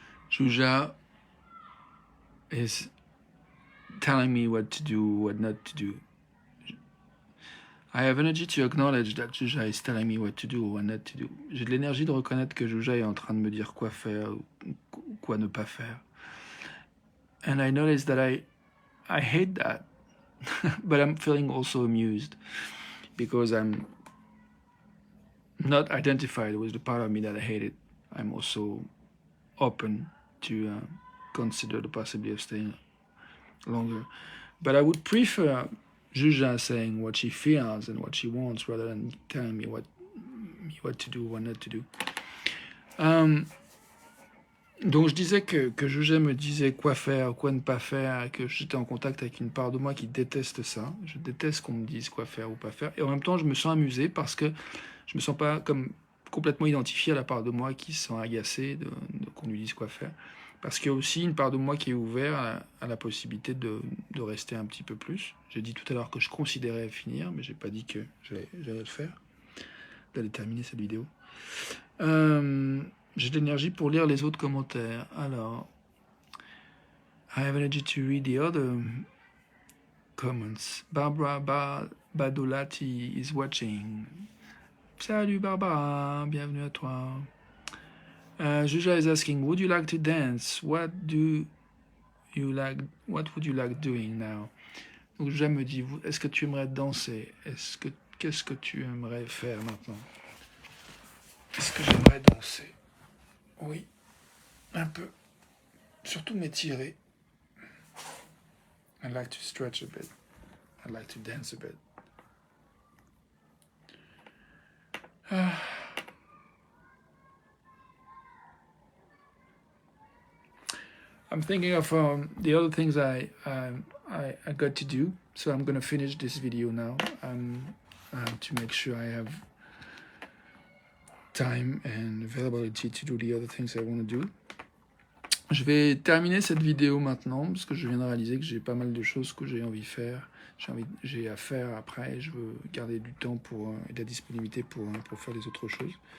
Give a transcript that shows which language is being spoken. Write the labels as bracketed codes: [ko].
[en] Juja is telling me what to do, what not to do. I have energy to acknowledge that Juja is telling me what to do or what not to do. [fr] J'ai de l'énergie de reconnaître que Juja est en train de me dire quoi faire ou quoi ne pas faire. [en] And I notice that I hate that, but I'm feeling also amused because I'm not identified with the part of me that I hate it. I'm also open to consider the possibility of staying longer. But I would prefer Juja saying what she feels and what she wants rather than telling me what to do, what not to do. [fr] Donc je disais que Juja me disait quoi faire, quoi ne pas faire, et que j'étais en contact avec une part de moi qui déteste ça. Je déteste qu'on me dise quoi faire ou pas faire. Et en même temps, je me sens amusé parce que je me sens pas comme complètement identifié à la part de moi qui se sent agacée de qu'on lui dise quoi faire. Parce qu'il y a aussi une part de moi qui est ouverte à la possibilité de rester un petit peu plus. J'ai dit tout à l'heure que je considérais finir, mais j'ai pas dit que j'allais le faire, d'aller terminer cette vidéo. J'ai de l'énergie pour lire les autres commentaires. [en] Alors, I have energy to read the other comments. Barbara Badolati is watching. [fr] Salut Barbara, bienvenue à toi. [en] Juja is asking, would you like to dance? What would you like doing now? [fr] Donc Juja me dit, est-ce que tu aimerais danser? Qu'est-ce que tu aimerais faire maintenant? Est-ce que j'aimerais danser? Oui, un peu. Surtout m'étirer. [en] I like to stretch a bit. I like to dance a bit. I'm thinking of the other things I got to do, so I'm going to finish this video now to make sure I have time and availability to do the other things I want to do. [fr] Je vais terminer cette vidéo maintenant parce que je viens de réaliser que j'ai pas mal de choses que j'ai envie de faire. J'ai à faire après. Je veux garder du temps et de la disponibilité pour faire les autres choses.